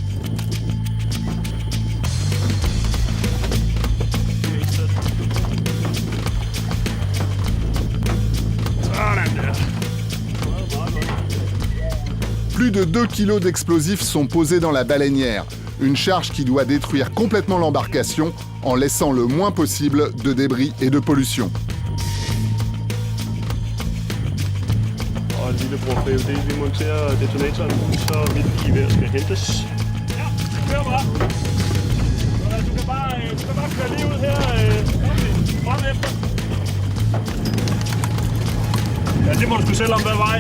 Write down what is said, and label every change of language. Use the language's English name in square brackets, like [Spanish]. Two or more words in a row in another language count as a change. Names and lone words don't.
[French] Plus de 2 kilos d'explosifs sont posés dans la baleinière, une charge qui doit détruire complètement l'embarcation en laissant le moins possible de débris et de pollution. [Danish] Lillebror BUD, vi monterer detonatoren, så vil geværet skal hentes. Ja, kør bare. Du kan bare køre lige ud her. Hold efter. Ja, det må du selv om, hvad vej.